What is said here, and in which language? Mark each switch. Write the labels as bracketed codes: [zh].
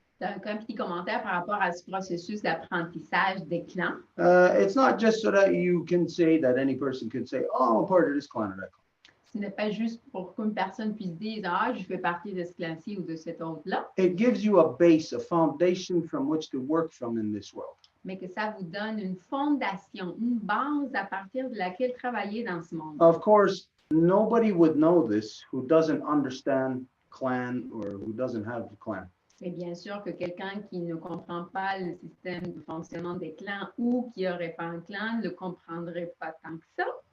[fr] Donc, un petit commentaire par rapport à ce processus d'apprentissage des clans. [en] It's not just so that you can say that any person can say, oh, I'm a part of this clan or that clan. [fr] Ce n'est pas juste pour qu'une personne puisse dire, ah, je fais partie de ce clan-ci ou de cet autre-là. [en] It gives you a base, a foundation from which to work from in this world. [fr] Mais que ça vous donne une fondation, une base à partir de laquelle travailler dans ce monde. [en] Of course, nobody would know this who doesn't understand clan or who doesn't have the clan. [fr] Et bien sûr que quelqu'un qui ne comprend pas le système de fonctionnement des clans ou qui n'aurait pas un clan ne le comprendrait pas tant que ça.